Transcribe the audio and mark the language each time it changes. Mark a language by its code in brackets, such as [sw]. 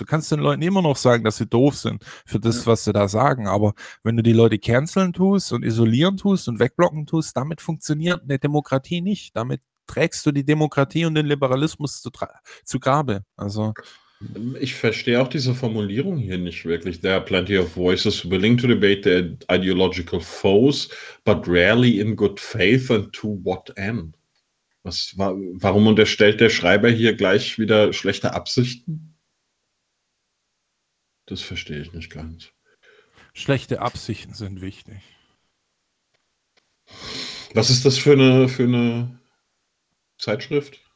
[de] Du kannst den Leuten immer noch sagen, dass sie doof sind für das, was sie da sagen. Aber wenn du die Leute canceln tust und isolieren tust und wegblocken tust, damit funktioniert eine Demokratie nicht. Damit trägst du die Demokratie und den Liberalismus zu Grabe. Also, ich verstehe auch diese Formulierung hier nicht wirklich. [en] There are plenty of voices willing to debate their ideological foes, but rarely in good faith and to what end? [de] Warum unterstellt der Schreiber hier gleich wieder schlechte Absichten? Das verstehe ich nicht ganz. Schlechte Absichten sind wichtig. Was ist das für eine Zeitschrift?